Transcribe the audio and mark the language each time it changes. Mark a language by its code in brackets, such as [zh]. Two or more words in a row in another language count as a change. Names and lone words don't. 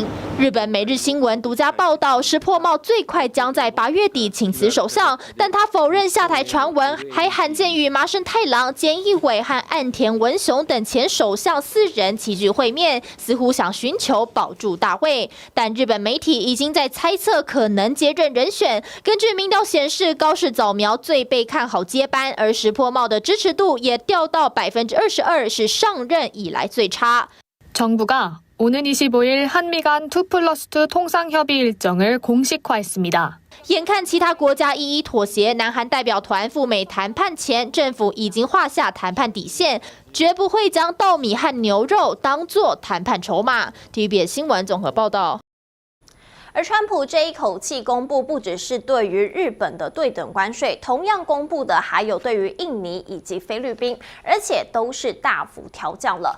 [zh] 日本每日新闻独家报道，石破茂最快将在8月底请辞首相，但他否认下台传闻，还罕见与麻生太郎、菅义伟和岸田文雄等前首相4人齐聚会面，似乎想寻求保住大位。但日本媒体已经在猜测可能接任人选。根据民调显示，高市早苗最被看好接班，而石破茂的支持度也掉到22%，是上任以来最差。 [ko] 정부가 오는 25일 한미 간 2+2 통상협의 일정을 공식화했습니다. [zh] 眼看其他国家一一妥协，南韩代表团赴美谈判前，政府已经画下谈判底线，绝不会将稻米和牛肉当作谈判筹码。TVBS 新闻综合报道。而川普这一口气公布，不只是对于日本的对等关税，同样公布的还有对于印尼以及菲律宾，而且都是大幅调降了。